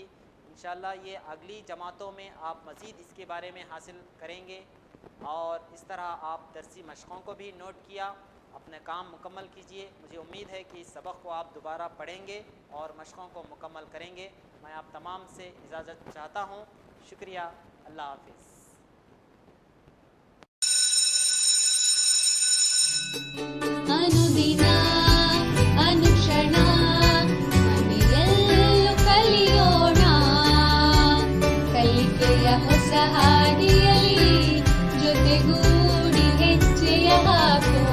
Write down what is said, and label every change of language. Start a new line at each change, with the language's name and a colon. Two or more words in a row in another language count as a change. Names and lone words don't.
Urdu: انشاءاللہ یہ اگلی جماعتوں میں آپ مزید اس کے بارے میں حاصل کریں گے، اور اس طرح آپ درسی مشقوں کو بھی نوٹ کیا۔ اپنے کام مکمل کیجئے۔ مجھے امید ہے کہ اس سبق کو آپ دوبارہ پڑھیں گے اور مشقوں کو مکمل کریں گے۔ میں آپ تمام سے اجازت چاہتا ہوں۔ شکریہ۔ اللہ حافظ۔
Kannada: ಅನುದಿನ ಅನುಕ್ಷಣ ಮನೆಯಲ್ಲೂ ಕಲಿಯೋಣ, ಕಲಿಕೆಯ ಹೊಸ ಹಾದಿಯಲ್ಲಿ ಜೊತೆಗೂಡಿ ಹೆಜ್ಜೆಯ